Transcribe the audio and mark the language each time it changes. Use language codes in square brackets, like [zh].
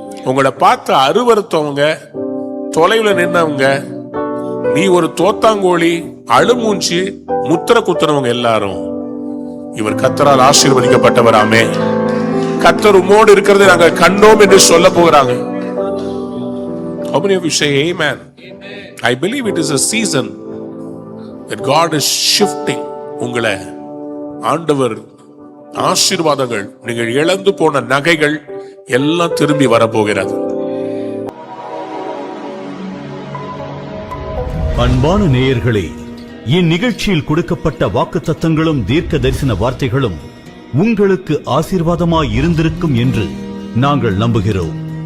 [ta] உங்களை பார்த்து அருவருத்தவங்க, தொலைவில் நின்னவங்க, நீ ஒரு தோத்தாங்கோழி, அழுமூஞ்சி, முத்திர குத்துனவங்க எல்லாரும் இவர் கர்த்தரால் ஆசீர்வதிக்கப்பட்டவர். ஆமே. கர்த்தர் உம்மோடு இருக்கிறதை நாங்கள் கண்டோம் என்று சொல்ல போகிறாங்க. [en] How many of you say amen? I believe it is a season that God is shifting. [ta] உங்களை ஆண்டவர் ஆசீர்வாதங்கள், நீங்கள் இழந்து போன நகைகள் எல்லாம் திரும்பி வரப்போகிறது. அன்பான நேயர்களே, இந்நிகழ்ச்சியில் கொடுக்கப்பட்ட வாக்குத்தத்தங்களும் தீர்க்க தரிசன வார்த்தைகளும் உங்களுக்கு ஆசீர்வாதமாய் இருந்திருக்கும் என்று நாங்கள் நம்புகிறோம்.